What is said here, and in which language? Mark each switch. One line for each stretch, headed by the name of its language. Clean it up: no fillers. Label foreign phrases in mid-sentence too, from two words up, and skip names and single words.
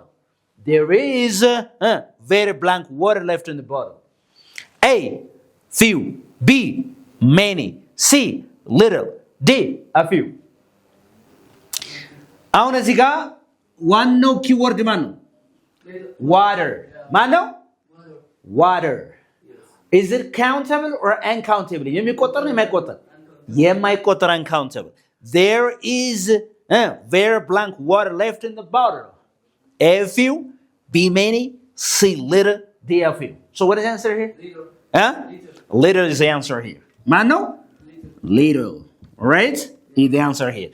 English: There is very blank water left in the bottle. A, few. B, many. C, little. D, a few.
Amharic: አሁን እዚህ ጋር ዋናው ኪወርድ ማን ነው? Water. ማን ነው?
English: Water. Is it countable or uncountable?
Amharic: የሚቆጠር ነው የማይቆጠር? የማይቆጠር uncountable.
English: There is very blank water left in the bottle. A few, B many, C little, D a few. So what is the answer here? Little is the answer here. Mano? Little. Right? Is the answer here.